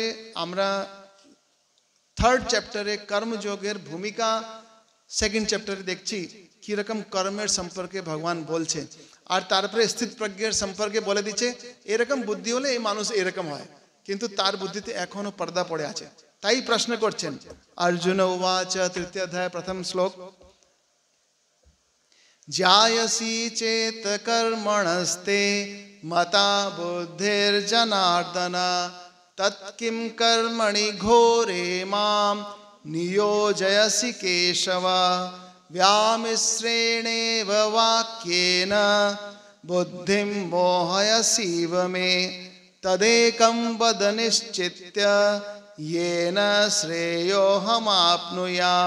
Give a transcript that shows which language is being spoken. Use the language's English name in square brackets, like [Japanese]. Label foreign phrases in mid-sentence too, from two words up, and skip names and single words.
[Bangla] আমরা [English] third chapter [Bangla] কর্মযোগের ভূমিকা [English] second chapter [Bangla] দেখছি, কিরকম কর্মের সম্পর্কে ভগবান বলছে। আর তারপরে স্থিত প্রজ্ঞের সম্পর্কে বলে দিচ্ছে, এরকম বুদ্ধি হলে এই মানুষ এরকম হয়, কিন্তু তার বুদ্ধিতে এখনো পর্দা পড়ে আছে। তাই প্রশ্ন করছেন অর্জুন উবাচ, তৃতীয় অধ্যায় প্রথম শ্লোক, [Sanskrit] जायसी चेत कर्मणस्ते मता बुद्धिर्जनार्दन तत्किं कर्मणि घोरे मां नियोजयसि केशव व्यामिश्रेणेव वाक्येन बुद्धिं मोहयसीव मे तदेकं वद निश्चित्य येन श्रेयोऽहमाप्नुयाम्।